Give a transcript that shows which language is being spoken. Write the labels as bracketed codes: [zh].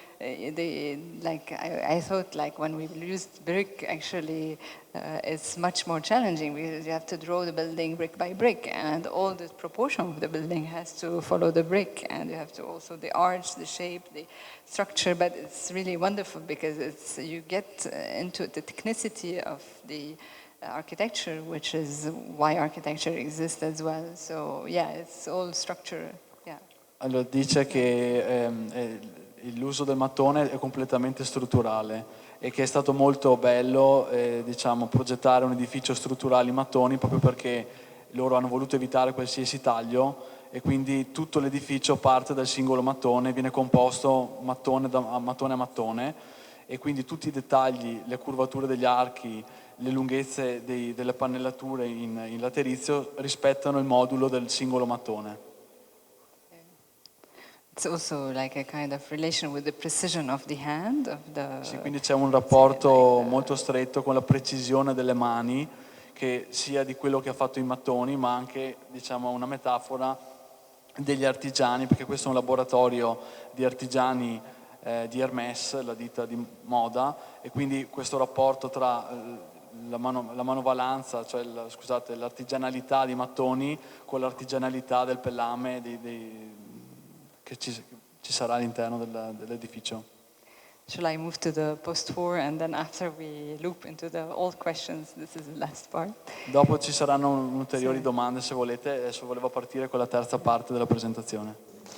[en] I thought like when we used brick, actually it's much more challenging because you have to draw the building brick by brick, and all the proportion of the building has to follow the brick, and you have to also the arch, the shape, the structure. But it's really wonderful because you get into the technicity of the architecture, which is why architecture exists as well. So yeah, it's all structure. Yeah. [it] Allora dice che l'uso del mattone è completamente strutturale e che è stato molto bello diciamo, progettare un edificio strutturale in mattoni proprio perché loro hanno voluto evitare qualsiasi taglio e quindi tutto l'edificio parte dal singolo mattone, viene composto mattone a mattone e quindi tutti i dettagli, le curvature degli archi, le lunghezze delle pannellature in laterizio rispettano il modulo del singolo mattone. [en] It's also like a kind of relation with the precision of the hand [it] Sì, quindi c'è un rapporto molto stretto con la precisione delle mani, che sia di quello che ha fatto i mattoni, ma anche diciamo una metafora degli artigiani, perché questo è un laboratorio di artigiani di Hermès, la ditta di moda, e quindi questo rapporto tra la manovalanza, cioè l'artigianalità di mattoni con l'artigianalità del pellame che ci sarà all'interno dell'edificio. [en] Shall I move to the post-war and then after we loop into the old questions, this is the last part. [it] Dopo ci saranno ulteriori domande se volete, adesso volevo partire con la terza parte della presentazione.